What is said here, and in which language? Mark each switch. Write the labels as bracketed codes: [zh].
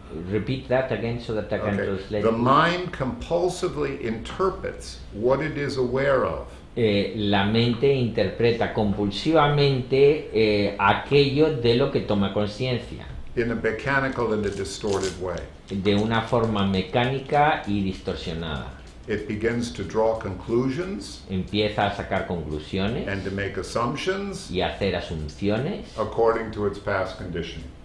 [en] repeat that again so that I can okay, translate. the mind compulsively interprets what it is aware of [es] La mente interpreta compulsivamente aquello de lo que toma conciencia, [en] in a mechanical and a distorted way. [es] de una forma mecánica y distorsionada. [en] It begins to draw conclusions [es] Empieza a sacar conclusiones [en] and to make assumptions [es] y a hacer asunciones [en] according to its past conditioning.